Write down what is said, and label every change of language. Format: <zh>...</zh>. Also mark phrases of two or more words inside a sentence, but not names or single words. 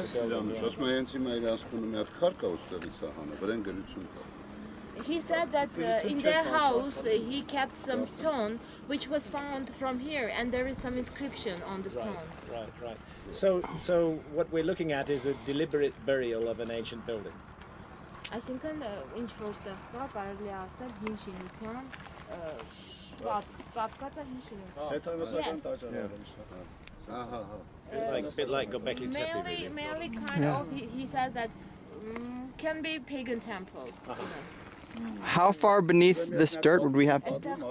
<en>He said that in their house he kept some stone which was found from here, and there is some inscription on the stone. Right. So what we're looking at is a deliberate burial of an ancient building.</en> <hy>Այսինքն ինչ որ ստեղ կա, կարելի է ասել հին շինության պատկածը հին շինություն։ Հեթանոսական տաճարներ են։</hy> <en>A bit like Göbekli Tepe. Mainly kind of, he says that can be pagan temple. How far beneath this dirt would we have to?</en>